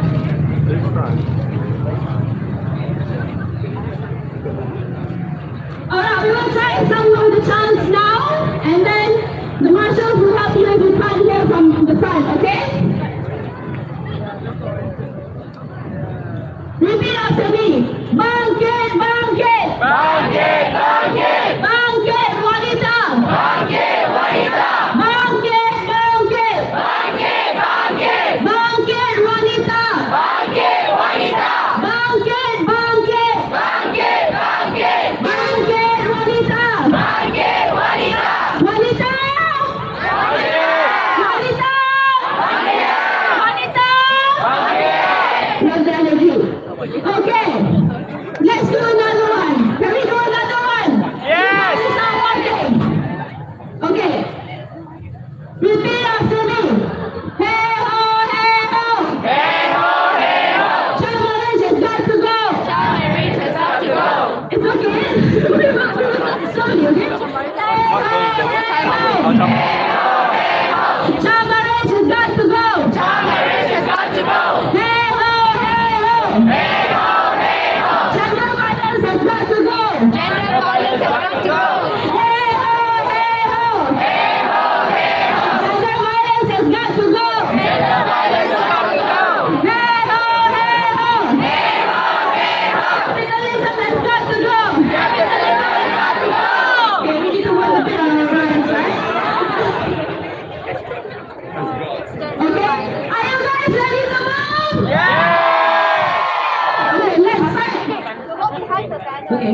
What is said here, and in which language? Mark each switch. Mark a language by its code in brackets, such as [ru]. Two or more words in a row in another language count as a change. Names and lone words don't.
[en] Alright, we will try some of the chants now, and then the Marshals will help you if you can't hear from the front, okay? Repeat after me. [ms] Bangkit, bangkit. Bangkit, bangkit. Bangkit, wanita. Bangkit, wanita. Bangkit, bangkit. Bangkit, bangkit. Bangkit, wanita. Bangkit, wanita. Bangkit, bangkit. Bangkit, bangkit. Bangkit, wanita. Bangkit, wanita. Wanita. Wanita. Wanita. Wanita. [en] Love the energy. Okay, let's do another one. Can we do another one? Yes! This is not working. Okay. Repeat after me. Hey ho, hey ho. Hey ho, hey ho. Chamaranch has got to go. Chamaranch has got to go. It's okay. Slowly, okay? Hey ho, hey ho. Hey ho. Chamaranch has got to go. Chamaranch has got to go. Hey ho, hey ho. Hey. Gender violence has got to go! Gender violence has got to go! Hey ho, hey ho! Hey ho, hey ho! Gender violence has got to go! Gender violence has got to go! Hey ho, hey ho! Hey ho, hey ho! Capitalism has got to go! Capitalism has got to go! Okay, we need to work a bit on our rhymes, right? Okay, are you guys ready to move? Yeah! Okay, let's start! Okay.